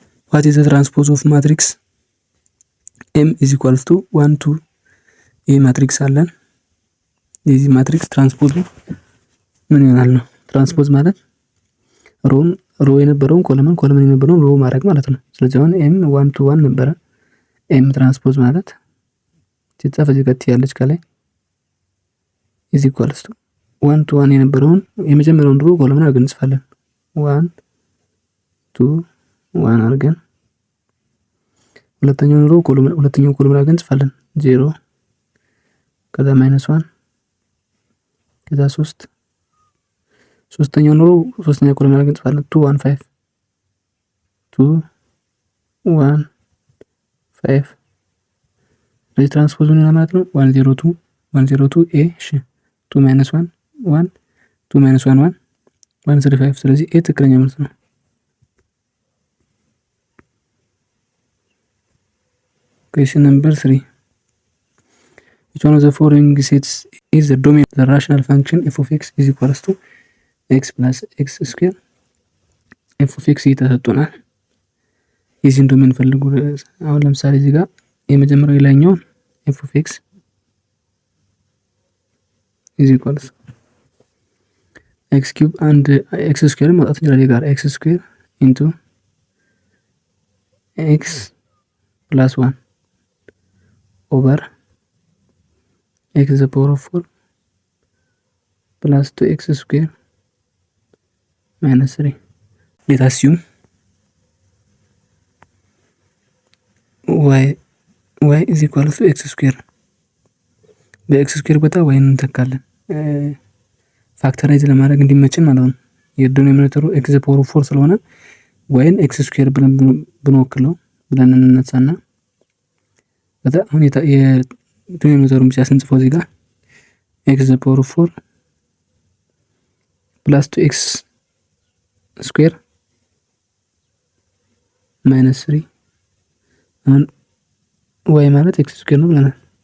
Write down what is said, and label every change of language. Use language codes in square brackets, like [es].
[en] What is the transpose of matrix M is equals to 1 2? [am] ይህ ማትሪክስ አለን። የዚህ ማትሪክስ ትራንስፖዝ ምን ይሆናል ነው? ትራንስፖዝ ማለት ሮ የነበረውን ኮለመን የነበረውን ሮ ማድረግ ማለት ነው። ስለዚህ አሁን M 1 to 1 ነበረ። M ትራንስፖዝ ማለት ሲጻፍ እዚህ ጋር ያለች ከላይ [en] is equals to 1 to 1 [am] የነበረውን የመጀመሪያውን ሮ ኮለመን አድርገን እንጽፋለን። 1 2 1 አድርገን ሁለተኛውን ሮ ኮለመን አድርገን እንጽፋለን። 0 ከዛ -1 ከዛ 3 ሶስተኛውን ሮ ሶስተኛ ኮለመን አድርገን እንጽፋለን። 2 1 5 2 1 5 ስለዚህ ትራንስፖዝ ምን ማለት ነው? 102 ኤ እሺ 2 1 1 2 1 1 135 ስለዚህ ኤ ትክክለኛ መልስ ነው። [en] Question number 3. Which one of the following sets is the domain of the rational function f of x is equals to x plus x square? [am] f of x ተሰጥቶናል። የዚህን ዶሜን ፈልጉ። አሁን ለምሳሌ እዚህ ጋር የመጀመሪያው የላይኛውን f of x is equals x cube and x square ማውጣት እንችላለን። ጋር [en] x square into x plus 1 over x to the power of 4 plus 2x square minus 3. Let's assume y is equal to x square. [am] በኤክስ ስኩዌር ቦታ y እንተካለን ፋክተራይዝ ለማድረግ እንዲመችን ማለት ነው። የዲኖሚኔተሩ x to the power of 4 ስለሆነ y ን x ስኩዌር ብለን ብንወክለው ብለን እንነሳና ከዛ አሁን የዲኖሚኔተሩን ብቻ ስንጽፈው እዚህ ጋር x to the power of 4 plus 2x ስኩዌር minus 3 አሁን y ማለት x ስኩዌር ነው ብለናል።